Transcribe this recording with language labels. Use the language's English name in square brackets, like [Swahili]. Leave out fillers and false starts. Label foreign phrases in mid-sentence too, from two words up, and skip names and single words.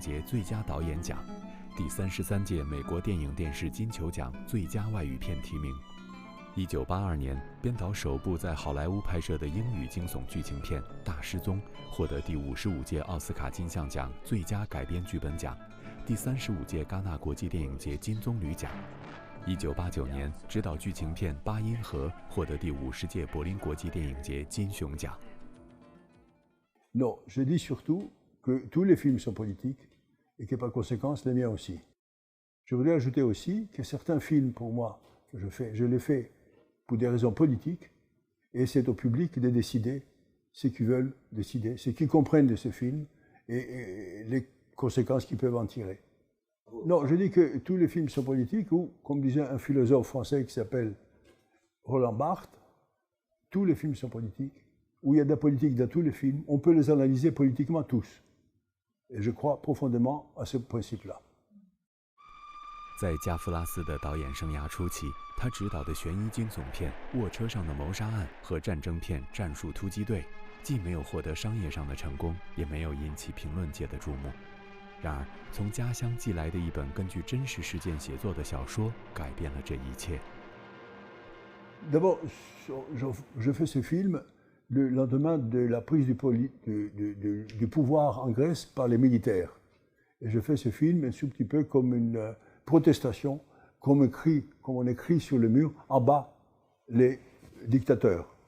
[Chinese] 节最佳导演奖，第33届美国电影电视金球奖最佳外语片提名。1982年编导首部在好莱坞拍摄的英语惊悚剧情片《大失踪》，获得第55届奥斯卡金像奖最佳改编剧本奖，第35届戛纳国际电影节金棕榈奖。1989年执导剧情片《八音盒》，获得第50届柏林国际电影节金熊奖。 [French] Non, je dis surtout que tous les films sont politiques et que par conséquent les miens aussi. Je voudrais ajouter aussi que certains films pour moi que je les fais pour des raisons politiques et c'est au public de décider ce qu'ils veulent décider, ce qu'ils comprennent de ce film et les conséquences qu'ils peuvent en tirer. Non, je dis que tous les films sont politiques ou, comme disait un philosophe français qui s'appelle Roland Barthes, tous les films sont politiques, où il y a de la politique dans tous les films, on peut les analyser politiquement tous. Et je crois profondément à ce principe-là. [Chinese] 在加夫拉斯的导演生涯初期，他执导的悬疑惊悚片《卧车上的谋杀案》和战争片《战术突击队》，既没有获得商业上的成功，也没有引起评论界的注目。然而，从家乡寄来的一本根据真实事件写作的小说，改变了这一切。 [French] D'abord, je fais ce film le lendemain de la prise du pouvoir en Grèce par les militaires. Et je fais ce film un tout petit peu comme une protestation, comme on écrit sur le mur, en bas, les dictateurs.